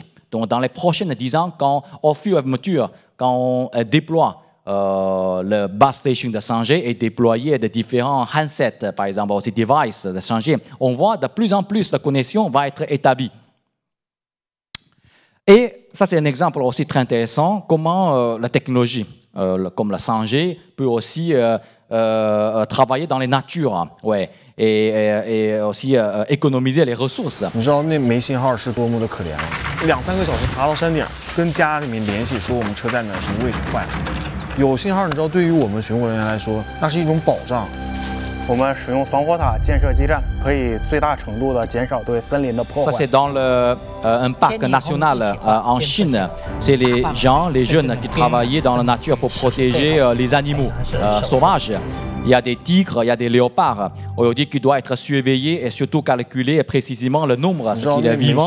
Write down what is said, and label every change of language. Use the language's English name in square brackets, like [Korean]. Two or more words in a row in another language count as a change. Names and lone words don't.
[French] Donc, dans les prochaines 10 ans, au fur et à mesure, quand on déploie le [English] base station [French] de 5G et déployer de différents handsets, par exemple, aussi devices de 5G, on voit de plus en plus de connexions vont être établies. Et ça, c'est un exemple aussi très intéressant, comment la technologie, comme la 5G, peut aussi travailler dans les natures, ouais, et aussi économiser les ressources. [Chinese] 你知道那没信号是多么的可怜吗？2、3个小时爬到山顶，跟家里面联系说我们车在哪，什么位置坏了。有信号，你知道，对于我们巡逻人员来说，那是一种保障。我们使用防火塔建设基站，可以最大程度的减少对森林的破坏。 [French] Ça, c'est dans un parc national en Chine. C'est les gens, les jeunes qui travaillaient dans la nature pour protéger les animaux sauvages. Il y a des tigres, il y a des léopards. Aujourd'hui, qui doivent être surveillés et surtout calculer précisément le nombre qu'il est vivant.